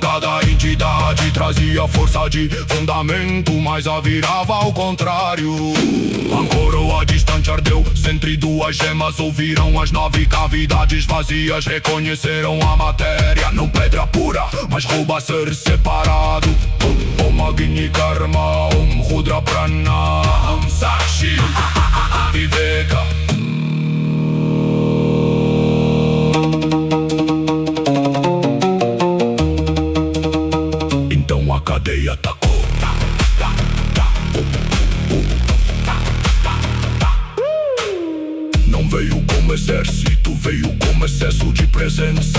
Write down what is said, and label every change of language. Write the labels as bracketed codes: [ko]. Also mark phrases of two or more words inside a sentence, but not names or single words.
[pt] Cada entidade trazia força de fundamento, mas a virava ao contrário. A coroa distante ardeu, entre duas gemas ouviram as 9 cavidades vazias. Reconheceram a matéria, não pedra pura, mas rouba ser separado. [sa] ॐ अग्नि कर्म ॐ रुद्र प्राण ॐ साक्षी विवेक. [pt] Então a cadeia atacou. Não veio como exército, veio como excesso de presença.